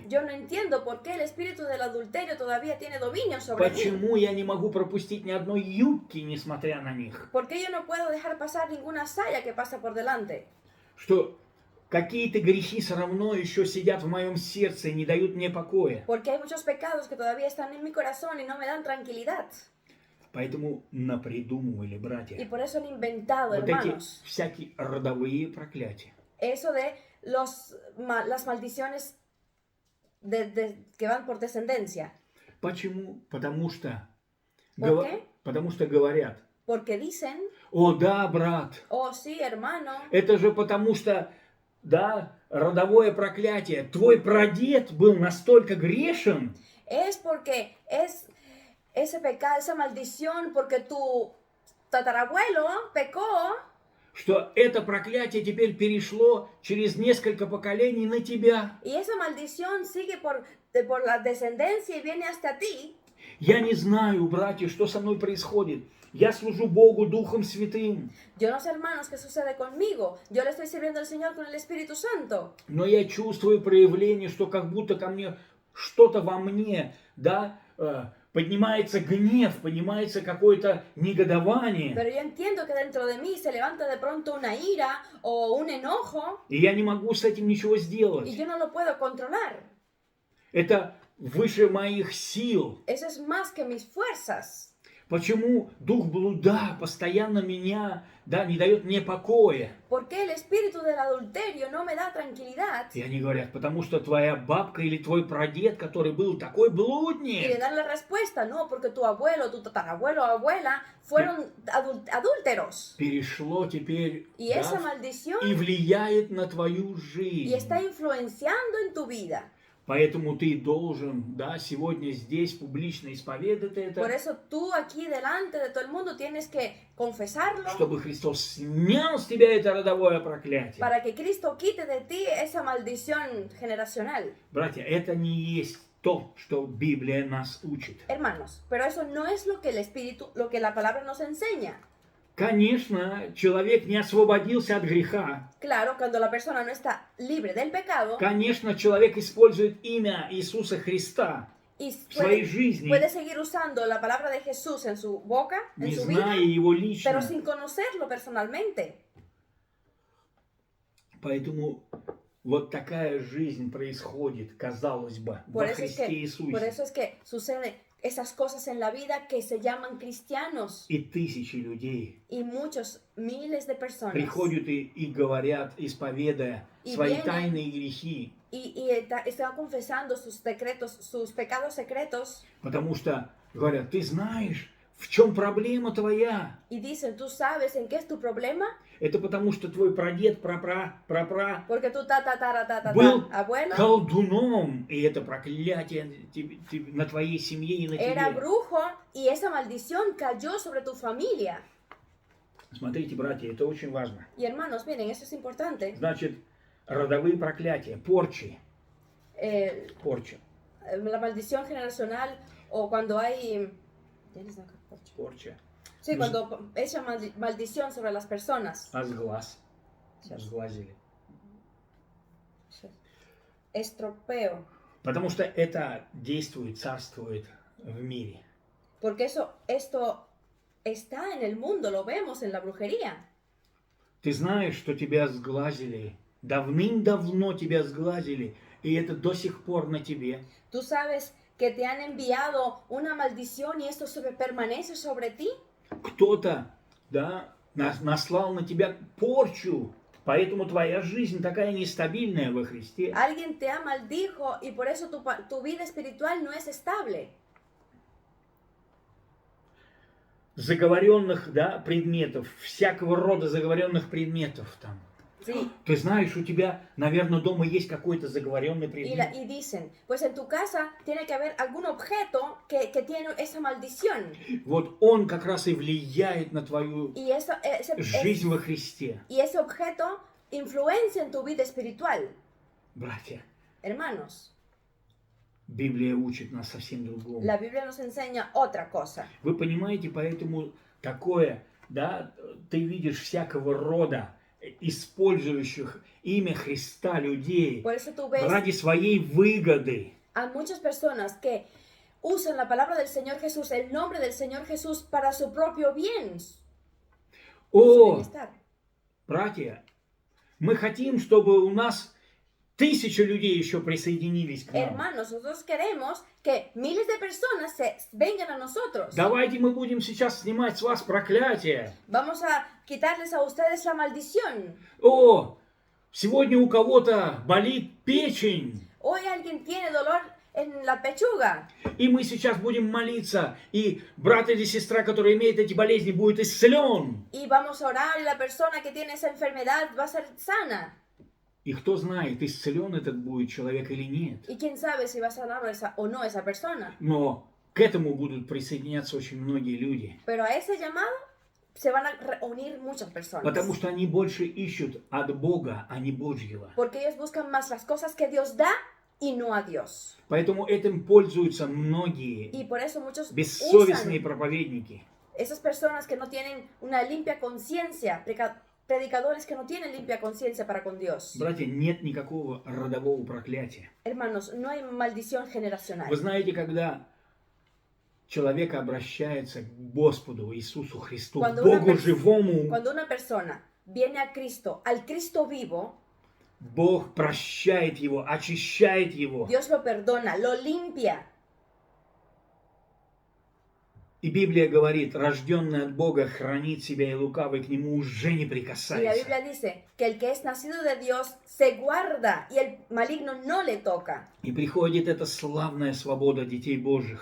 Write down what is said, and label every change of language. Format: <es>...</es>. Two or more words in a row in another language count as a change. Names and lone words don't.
<es>Yo no entiendo por qué el espíritu del adulterio todavía tiene dominio sobre mí.</es> <ru>Почему я не могу пропустить ни одной юбки, несмотря на них?</ru> <es>¿Por qué yo no puedo dejar pasar ninguna saya que pasa por delante?</es> <ru>Что какие-то грехи все равно еще сидят в моем сердце и не дают мне покоя.</ru> <es>Porque hay muchos pecados que todavía están en mi corazón y no me dan tranquilidad.</es> <ru>Поэтому напридумывали,</ru> <es>Y</es> <ru>братья,</ru> <es>por eso han inventado,</es> <ru>вот эти</ru> <es>hermanos,</es> <ru>всякие родовые проклятия.</ru> <es>eso de las maldiciones que van por descendencia.</es> <ru>Почему? Потому что,</ru> <es>¿Por qué?</es> <ru>потому что говорят,</ru> <es>Porque dicen,</es> <ru>о да, брат,</ru> <es>oh sí, hermano,</es> <ru>это же потому что, да, родовое проклятие, твой прадед был настолько грешен,</ru> <es>es porque es ese pecado, esa maldición, porque tu tatarabuelo pecó,</es> <ru>что это проклятие теперь перешло через несколько поколений на тебя.</ru> <es>y esa maldición sigue por la descendencia y viene hasta ti.</es> <ru>Я не знаю, братья, что со мной происходит. Я служу Богу Духом Святым,</ru> <es>Yo no sé, hermanos, qué sucede conmigo. Yo le estoy sirviendo al Señor con el Espíritu Santo.</es> <ru>но я чувствую проявление, что как будто ко мне что-то во мне, да, поднимается гнев, поднимается какое-то негодование.</ru> <es>Pero yo entiendo que dentro de mí se levanta de pronto una ira o un enojo</es> <ru>И я не могу с этим ничего</ru> <es>y</es> <ru>сделать.</ru> <es>yo no lo puedo controlar.</es> <ru>Это выше моих сил.</ru> <es>Eso es más que mis fuerzas.</es> <ru>Почему дух блуда постоянно меня, да, не дает мне покоя?</ru> <es>¿Por qué el espíritu del adulterio no me da tranquilidad?</es> <ru>И они говорят, потому что твоя бабка или твой прадед, который был такой</ru> <es>Y le</es> <ru>блудник,</ru> <es>dan la respuesta, no, porque tu abuelo, tu tatarabuelo o abuela fueron adúlteros.</es> <ru>перешло теперь,</ru> <es>Y esa</es> <ru>да,</ru> <es>maldición</es> <ru>и влияет на твою</ru> <es>y</es> <ru>жизнь.</ru> <es>está influenciando en tu vida.</es> <ru>Поэтому ты должен, да, сегодня здесь публично исповедать</ru> <es>Por</es> <ru>это,</ru> <es>eso tú aquí delante de todo el mundo tienes que confesarlo</es> <ru>чтобы Христос снял с тебя это родовое проклятие.</ru> <es>para que Cristo quite de ti esa maldición generacional.</es> <ru>Братья, это не есть то, что Библия нас учит.</ru> <es>Hermanos, pero eso no es lo que el Espíritu, lo que la palabra nos enseña.</es> <ru>Конечно, человек не освободился от греха.</ru> <es>Claro, cuando la persona no está libre del pecado</es> <ru>Конечно, человек использует имя Иисуса Христа</ru> <es>y</es> <ru>в своей</ru> <es>puede</es> <ru>жизни,</ru> <es>seguir usando la palabra de Jesús en su boca, en</es> <ru>не</ru> <es>su vida,</es> <ru>зная Его</ru> <es>pero</es> <ru>лично.</ru> <es>sin conocerlo personalmente.</es> <ru>Поэтому вот такая жизнь происходит, казалось бы, во Христе</ru> <es>Por</es> <ru>Иисусе.</ru> <es>eso es que suceden esas cosas en la vida que se llaman cristianos.</es> <ru>И тысячи людей</ru> <es>Y muchos, miles de personas.</es> <ru>приходят и говорят, исповедая И свои</ru> <es>vienen.</es> <ru>тайные грехи,</ru> <es>Están confesando sus secretos, sus pecados secretos.</es> <ru>потому что говорят, ты знаешь, в чем проблема твоя?</ru> <es>Y dicen, ¿tú sabes en qué es tu problema?</es> <ru>Это потому что твой прадед, прапра,</ru> <es>Porque tu</es> <ru>был</ru> <es>abuelo</es> <ru>колдуном, и это проклятие на твоей семье и на</ru> <es>era</es> <ru>тебе.</ru> <es>brujo y esa maldición cayó sobre tu familia.</es> <ru>Смотрите, братья, это очень важно.</ru> <es>Y hermanos, miren, eso es importante.</es> <ru>Значит, родовые проклятия, порчи, порча,</ru> <es>La maldición generacional o cuando hay...</es> <ru>порча,</ru> <es>Sí, cuando echa maldición sobre las personas.</es> <ru>сглаз, сглазили.</ru> <es>Estropeo.</es> <ru>Потому что это действует, царствует в мире.</ru> <es>Porque esto está en el mundo, lo vemos en la brujería.</es> <ru>Ты знаешь, что тебя сглазили, давным-давно тебя сглазили, и это до сих пор на тебе.</ru> <es>Tú sabes que te han enviado una maldición y esto permanece sobre ti.</es> <ru>Кто-то, да, наслал на тебя порчу, поэтому твоя жизнь такая нестабильная во Христе.</ru> <es>Alguien te maldijo y por eso tu vida espiritual no es estable.</es> <ru>Заговоренных, да, предметов, всякого рода заговоренных предметов там.</ru> <es>Sí.</es> <ru>Ты знаешь, у тебя, наверное, дома есть какой-то заговоренный предмет.</ru> <es>Y dicen, pues en tu casa tiene que haber algún objeto que tiene esa maldición.</es> <ru>Вот он как раз и влияет на твою жизнь во Христе.</ru> <es>Y ese objeto influencia en tu vida espiritual.</es> <ru>Братья,</ru> <es>Hermanos,</es> <ru>Библия учит нас совсем другому.</ru> <es>la Biblia nos enseña otra cosa.</es> <ru>Вы понимаете, поэтому такое, да, ты видишь всякого рода использующих имя Христа людей</ru> <es>Por eso tú ves</es> <ru>ради своей выгоды.</ru> <es>a muchas personas que usan la palabra del Señor Jesús, el nombre del Señor Jesús para su propio bien. Su</es> <ru>О,</ru> <es>bienestar.</es> <ru>братья, мы хотим, чтобы у нас 1000 людей еще присоединились к нам.</ru> <es>Hermanos, nosotros queremos que miles de personas se vengan a nosotros.</es> <ru>Давайте мы будем сейчас снимать с вас проклятие.</ru> <es>Vamos a quitarles a ustedes la maldición.</es> <ru>О, сегодня у кого-то болит печень.</ru> <es>Hoy alguien tiene dolor en la pechuga.</es> <ru>И мы сейчас будем молиться, и брат или сестра, который имеет эти болезни, будет исцелен.</ru> <es>Y vamos a orar y la persona que tiene esa enfermedad va a ser sana.</es> <ru>И кто знает, исцелен этот будет человек или нет.</ru> <es>Y quién sabe si va a sanar o no esa persona.</es> <ru>Но к этому будут присоединяться очень многие люди.</ru> <es>Pero a ese llamado se van a reunir muchas personas.</es> <ru>Потому что они больше ищут от Бога, а не Божьего.</ru> <es>Porque ellos buscan más las cosas que Dios da y no a Dios.</es> <ru>Poэтому этим пользуются многие</ru> <es>Y por eso muchos</es> <ru>бессовестные</ru> <es>usan</es> <ru>проповедники.</ru> <es>esas personas que no tienen una limpia conciencia, predicadores que no tienen limpia conciencia para con Dios.</es> <ru>Братья, нет никакого родового проклятия.</ru> <es>Hermanos, no hay maldición generacional.</es> <ru>Вы знаете, когда человек обращается к Господу Иисусу Христу,</ru> <es>Cuando</es> <ru>Богу живому,</ru> <es>Cuando una persona viene a Cristo, al Cristo vivo,</es> <ru>Бог прощает его, очищает его.</ru> <es>Dios lo perdona, lo limpia.</es> <ru>И Библия говорит, рожденный от Бога хранит себя, и лукавый к нему уже не</ru> <es>Y la</es> <ru>прикасается.</ru> <es>Biblia dice que el que es nacido de Dios se guarda y el maligno no le toca.</es> <ru>И приходит эта славная свобода детей Божьих.</ru>